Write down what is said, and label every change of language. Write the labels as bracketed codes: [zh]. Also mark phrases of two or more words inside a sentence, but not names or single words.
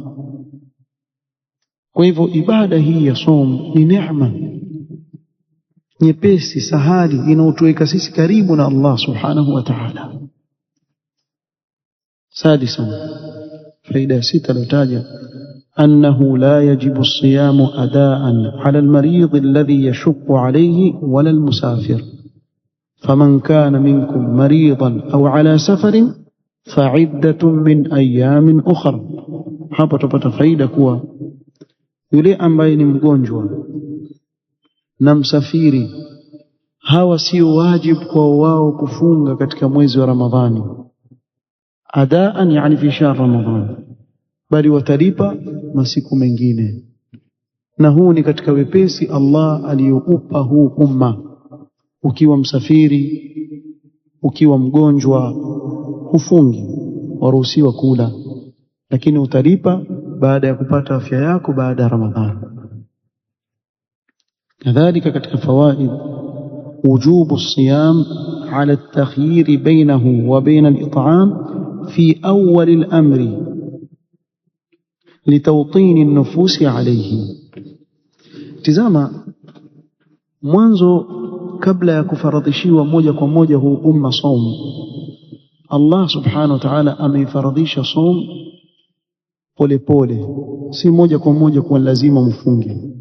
[sw] Kwa hivyo ibada hii ya som ni neema nyepesi, sahali, inayotuweka sisi karibu na Allah [ar] سبحانه وتعالى. Sadisan, faida sita lotaja أنه لا يجب الصيام أداء على المريض الذي يشق عليه ولا المسافر، فمن كان منكم مريضا أو على سفر فعدة من أيام أخرى. [sw] hapa tupata faida kuwa yule ambaye ni mgonjwa na msafiri, hawa sio wajibu kwa wao kufunga katika mwezi wa Ramadhani adaan, yani [ar] في شهر رمضان, [sw] bali watalipa masiku mengine. Na huu ni katika wepesi Allah aliyoupa huu umma. Ukiwa msafiri, ukiwa mgonjwa, hufungi, waruhusiwa kula, lakini utalipa baada ya kupata afya yako baada ya Ramadhani. [ar] Kadhalika katika fawaid wujubu الصيام على التخيير بينه وبين الإطعام في أول الأمر لتوطين النفوس عليه. [sw] tizama mwanzo kabla ya kufaradhishiwa moja kwa moja huu umma saum, Allah [ar] سبحانه وتعالى [sw] ameifaradhisha saum pole pole, si moja kwa moja kwa lazima mfunge,